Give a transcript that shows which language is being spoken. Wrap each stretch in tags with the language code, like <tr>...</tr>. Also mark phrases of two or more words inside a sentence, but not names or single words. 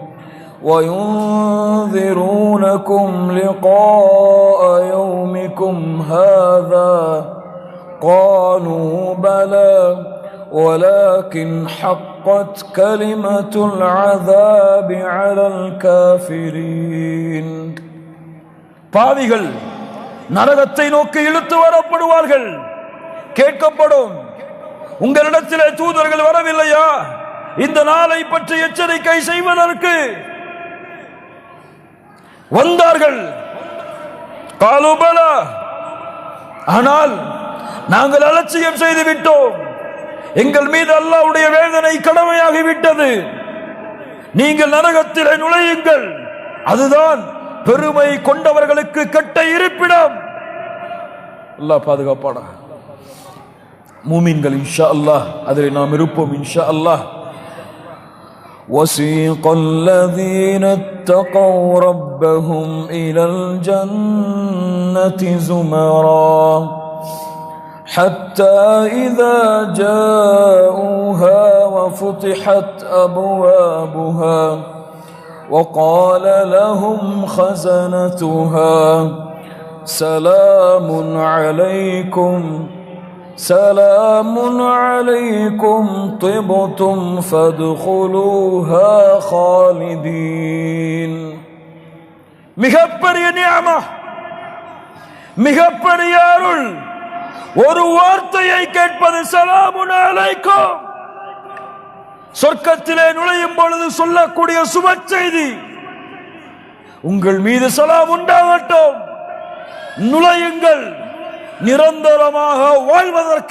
<ar>وَيُنذِرُونَكُمْ لِقَاءَ يَوْمِكُمْ هَذَا قَالُوا بَلَى وَلَكِنْ حَقَّتْ كَلِمَةُ الْعَذَابِ عَلَى الْكَافِرِينَ.</ar> <ta>பாவிகள் நரகத்தை நோக்கி இழுத்து வரப்படுவார்கள். கேட்கப்படும், உங்களிடத்திலே தூதர்கள் வரவில்லையா இந்த நாளை பற்றி எச்சரிக்கை செய்வதற்கு? வந்தார்கள்.</ta> <ar>قالوا بلى,</ar> <ta>ஆனால் நாங்கள் அலட்சியம் செய்து விட்டோம், எங்கள் மீது அல்லாஹ்வுடைய வேதனை கடமையாகிவிட்டது, நீங்கள் நரகத்திலே நுழையுங்கள், அதுதான் பெருமை கொண்டவர்களுக்கு கெட்ட இருப்பிடம். அல்லாஹ் பாதுகாப்பானா. மூமின்கள்</ta> <ar>إن شاء الله</ar> <ta>அதில் நாம் இருப்போம்</ta> <ar>إن شاء الله. وَسِيقَ الَّذِينَ اتَّقَوْا رَبَّهُمْ إِلَى الْجَنَّةِ زُمَرًا حَتَّى إِذَا جَاءُوهَا وَفُتِحَتْ أَبْوَابُهَا وَقَالَ لَهُمْ خَزَنَتُهَا سَلَامٌ عَلَيْكُمْ طِبْتُمْ فَادْخُلُوهَا خَالِدِينَ.</ar> <ta>மிகப்பெரிய நிஅமா, மிகப்பெரிய அருள். ஒரு வார்த்தையை கேட்பது</ta> <ar>سلام عليكم.</ar> <ta>சொர்க்கத்திலே நுழையும் பொழுது சொல்லக்கூடிய சுப செய்தி, உங்கள் மீது சலாம் உண்டாகட்டும், நுழையுங்கள் நிரந்தரமாக வாழ்வதற்கு.</ta>